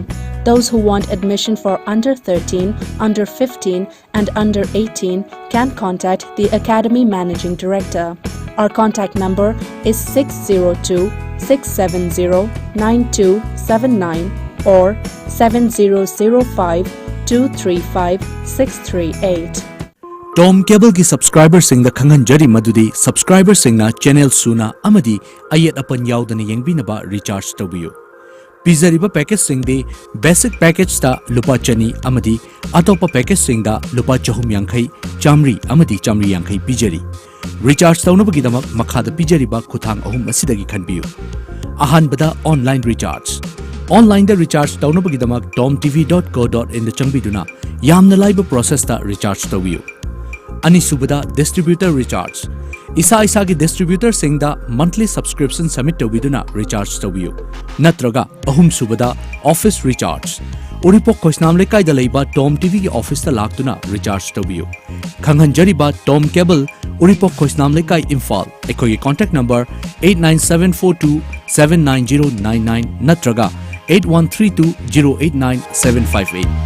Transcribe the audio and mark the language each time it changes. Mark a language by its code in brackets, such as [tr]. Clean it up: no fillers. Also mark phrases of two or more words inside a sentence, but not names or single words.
[en] Those who want admission for under 13, under 15 and under 18 can contact the Academy Managing Director. Our contact number is 602-670-9279 or 7005-235-638. [mni] Tom Cable ki subscriber sing da khangan jari madudi subscriber sing na channel suna amadi ayat apan yaudana yengbinaba recharge tawbiyo. Pizariba package sing de [en] basic package [mni] ta lupa chani amadi atopa package sing da lupa chahum yankai chamri amadi chamri yankai pizari. Recharge tawnabagi damak makhada pizariba kuthang ahum asidagi khanbiyo. Ahanbada [en] online recharge. [mni] Online da recharge tawnabagi damak tomtv.co.in da changbiduna yamna laiba process ta recharge tawbiyo. Anisubada [en] distributor recharge. [mni] Isa ki distributor singda [en] monthly subscription submit [mni] tawbiduna recharge tawbiyo. Natraga ahum subada [en] office recharge. [mni] Uripok khoisnam lekai da leiba Tom TV ki office ta laktuna recharge tawbiyo. Khanghanjariba Tom Cable Uripok khoisnam lekai Imphal. Ekoi [en] contact number [mni] 89742790999 natraga 8132089758.